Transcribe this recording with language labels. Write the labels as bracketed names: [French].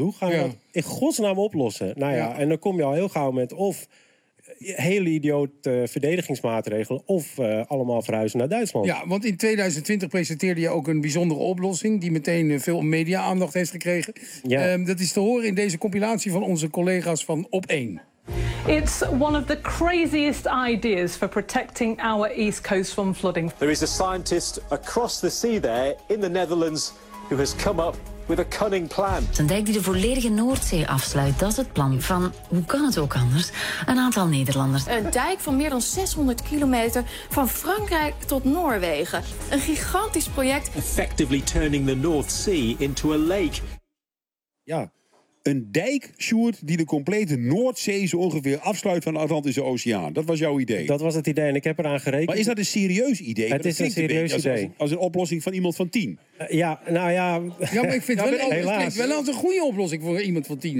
[Dutch] Hoe gaan we dat in godsnaam oplossen? Nou ja, en dan kom je al heel gauw met of... hele idioot verdedigingsmaatregelen of allemaal verhuizen naar Duitsland. Ja, want in 2020 presenteerde je ook een bijzondere oplossing... die meteen veel media-aandacht heeft gekregen. Ja. Dat is te horen in deze compilatie van onze collega's van Op 1. [English] It's one of the craziest ideas for protecting our east coast from flooding. There is a scientist across the sea there in the Netherlands... who has come up with a cunning plan. [Dutch] Een dijk die de volledige Noordzee afsluit, dat is het plan van, hoe kan het ook anders, een aantal Nederlanders. Een dijk van meer dan 600 kilometer van Frankrijk tot Noorwegen. Een gigantisch project. [English] Effectively turning the North Sea into a lake. [Dutch] Ja, een dijk, Sjoerd, die de complete Noordzee zo ongeveer afsluit van de Atlantische Oceaan. Dat was jouw idee. Dat was het idee en ik heb eraan gerekend. Maar is dat een serieus idee? Het is een serieus idee. Als een oplossing van iemand van 10. Maar ik vind het wel altijd een goede oplossing voor iemand van 10.